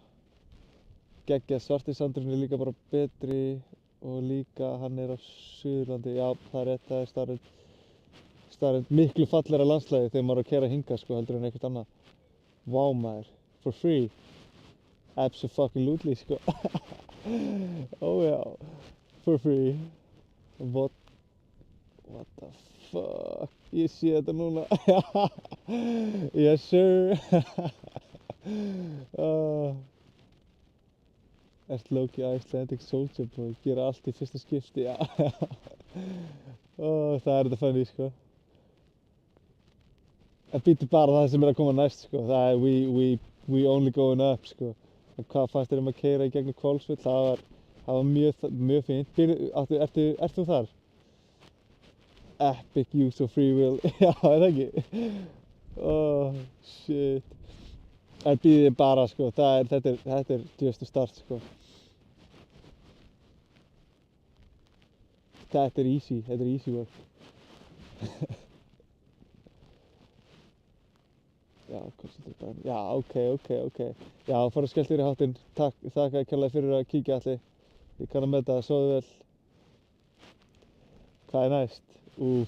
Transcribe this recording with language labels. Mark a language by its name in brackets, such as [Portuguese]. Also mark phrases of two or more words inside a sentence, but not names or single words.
[Icelandic] Geggjað, svarti sandurinn er líka bara betri og líka hann er á Suðurlandi. Já, það er rétt, það er staðreynd. Miklu fallegra landslagi þegar maður er að keyra hingað sko heldur en eitthvað annað. Vá maður, [English] for free. Abso-fucking-lutely [Icelandic] sko. Oh já, [English] for free. What the fuck, [Icelandic] ég sé þetta núna. [English] Yes sir. [Icelandic] Ert Loki [English] Icelandic Soldier Boy, [Icelandic] gera allt í fyrsta skipti, já. Það er þetta funny sko. En býtur bara það sem er að koma næst sko, það er [English] we only going up [Icelandic] sko. En hvað fannst þér að keyra í gegnum Hvolsvöll? Það var mjög fínt. Ert þú þar? [English] Epic use of free will, [Icelandic] já er það ekki? [English] Oh shit. [Icelandic] En býðið bara sko, þetta er djöfstu start sko. Þetta er [English] easy work. [Icelandic] Já, já, ok. Já, fór að skellt þér í háttinn. Þakka kærlega fyrir að kíkja Atli. Ég kann að meta það, sofðu vel. Hvað er næst? Úff.